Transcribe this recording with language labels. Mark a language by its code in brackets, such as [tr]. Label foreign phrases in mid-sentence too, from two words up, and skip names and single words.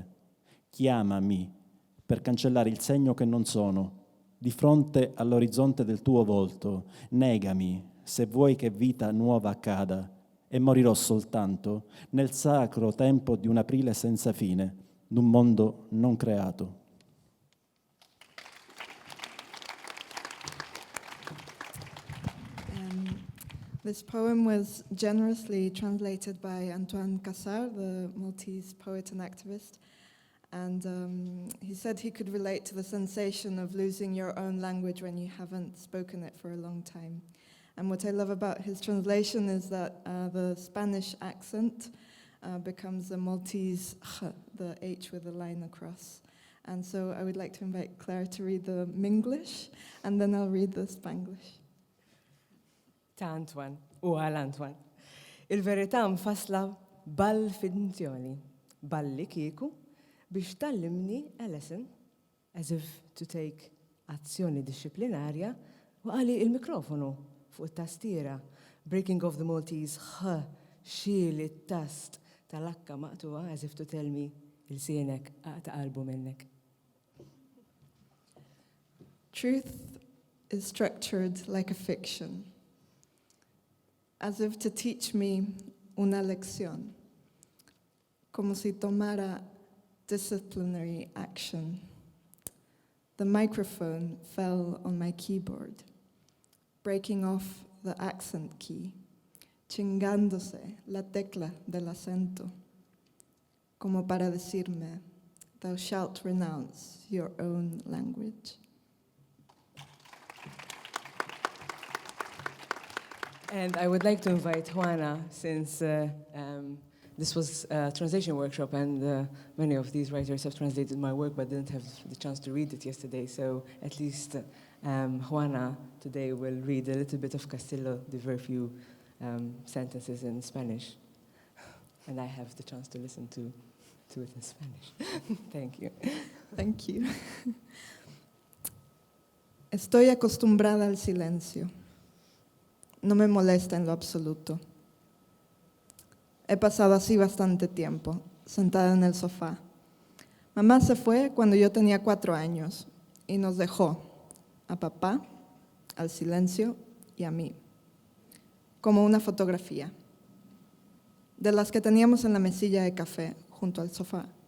[it] Chiamami per cancellare il segno che non sono, di fronte all'orizzonte del tuo volto. Negami se vuoi che vita nuova accada e morirò soltanto nel sacro tempo di un aprile senza fine, d'un mondo non creato. [en] This poem was generously translated by Antoine Cassar, the Maltese poet and activist. And he said he could relate to the sensation of losing your own language when you haven't spoken it for a long time. And what I love about his translation is that the Spanish accent becomes the Maltese ch, the H with a line across. And so I would like to invite Claire to read the Minglish, and then I'll read the Spanglish. [mt] Ta' Antoine, u għal Antoine. Il-verità mfasla bal-fidenzjoni, balli kieku biex tallimni [en] a lesson, as if to take [mt] azzjoni disciplinarja, u għali il-mikrofonu fuq it-tastiera, [en] breaking of the Maltese ħ, [mt] xieli it-tast tal-akka maqtuwa, [en] as if to tell me [mt] il-sienek ta' qalbu minnek. [en] Truth is structured like a fiction, as if to teach me [es] una lección, como si tomara [en] disciplinary action. The microphone fell on my keyboard, breaking off the accent key. [es] chingándose la tecla del acento, como para decirme, [en] thou shalt renounce your own language. And I would like to invite Juana, since this was a translation workshop, and many of these writers have translated my work but didn't have the chance to read it yesterday. So at least Juana today will read a little bit of Castillo, the very few sentences in Spanish. And I have the chance to listen to it in Spanish. Thank you. Thank you. [es] Estoy acostumbrada al silencio. No me molesta en lo absoluto. He pasado así bastante tiempo, sentada en el sofá. Mamá se fue cuando yo tenía 4 años y nos dejó a papá, al silencio y a mí, como una fotografía, de las que teníamos en la mesilla de café junto al sofá.